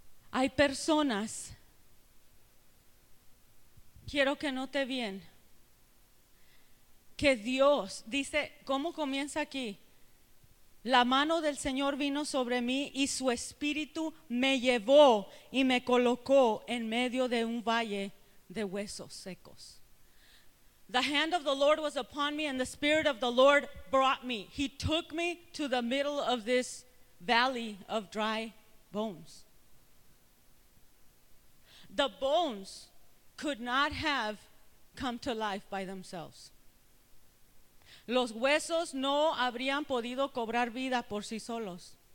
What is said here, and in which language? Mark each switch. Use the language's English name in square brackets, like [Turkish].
[Spanish] Hay personas, quiero que note bien, que Dios dice, ¿cómo comienza aquí? La mano del Señor vino sobre mí y su espíritu me llevó y me colocó en medio de un valle de huesos secos. [English] The hand of the Lord was upon me and the spirit of the Lord brought me. He took me to the middle of this valley of dry bones. the bones could not have come to life by themselves. [Spanish] Los huesos no habrían podido cobrar vida por sí solos.